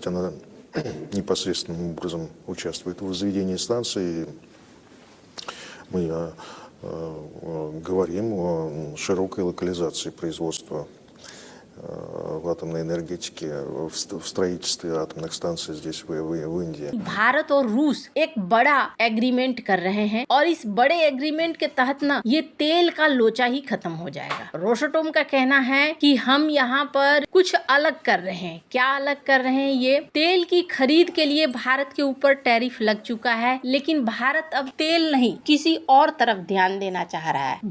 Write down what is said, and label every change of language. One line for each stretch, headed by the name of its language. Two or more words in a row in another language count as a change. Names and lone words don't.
Russian: Она непосредственным образом участвует в возведении станции. Мы говорим о широкой локализации производства в атомной энергетике, в строительстве атомных станций здесь в Индии.
Hindi: भारत और रूस एक बड़ा एग्रीमेंट कर रहे हैं और इस बड़े एग्रीमेंट के तहत ना ये तेल का लोचा ही खत्म हो जाएगा। रोसटोम का कहना है कि हम यहाँ पर कुछ अलग कर रहे हैं। क्या अलग कर रहे हैं? ये तेल की खरीद के लिए भारत के ऊपर टैरिफ लग चुका है, लेकिन भारत अब तेल नहीं किसी और तरफ ध्यान देना चाह रहा है।